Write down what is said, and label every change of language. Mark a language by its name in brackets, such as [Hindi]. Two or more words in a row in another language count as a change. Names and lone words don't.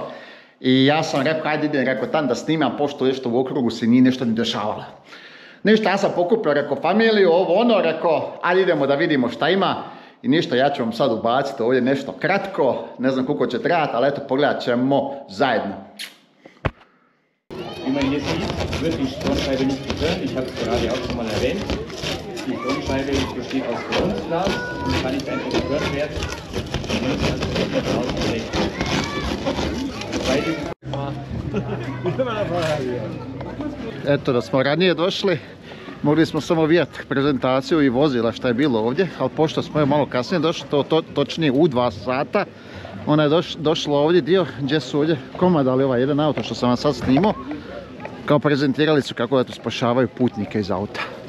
[Bosnian] I ja sam rekao, ajde idem, rekao tam da snimam, pošto nešto u okrugu se nije nešto ni dešavalo. Ništa, ja sam pokupio, rekao, familiju, ovo ono, rekao, ajde idemo da vidimo šta ima. I ništa, ja ću vam sad ubaciti ovdje nešto kratko, ne znam koliko će trajati, ali eto, pogledat ćemo zajedno. [German] Wie man hier sieht, wird die Spornscheibe nicht getrennt. Ich habe es gerade auch schon mal erwähnt. Die Spornscheibe besteht aus Kunstglas und kann nicht einfach getrennt werden. Man muss also komplett rausgelegt. [Bosnian] Eto, da smo ranije došli, mogli smo samo vidjeti prezentaciju i vozila šta je bilo ovdje, ali pošto smo malo kasnije došli, točnije u 2 sata, ona je došla ovdje dio gdje su ovdje komadali ovaj jedan auto što sam vam sad snimao, kao prezentirali su kako da tu spašavaju putnike iz auta.